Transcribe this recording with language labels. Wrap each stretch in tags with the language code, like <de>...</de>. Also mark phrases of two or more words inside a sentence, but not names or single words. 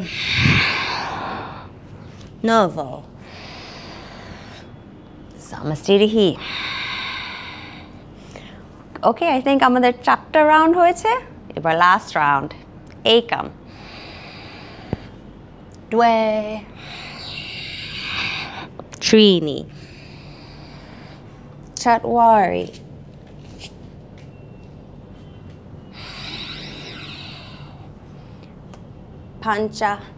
<en>Novo. Samastirihi. Okay, I think</en> <bn>আমাদের 4টা রাউন্ড হয়েছে। এবার লাস্ট রাউন্ড,</bn> <sa>एकम्। द्वे. त्रीणि। चत्वारि. Pancha.</sa>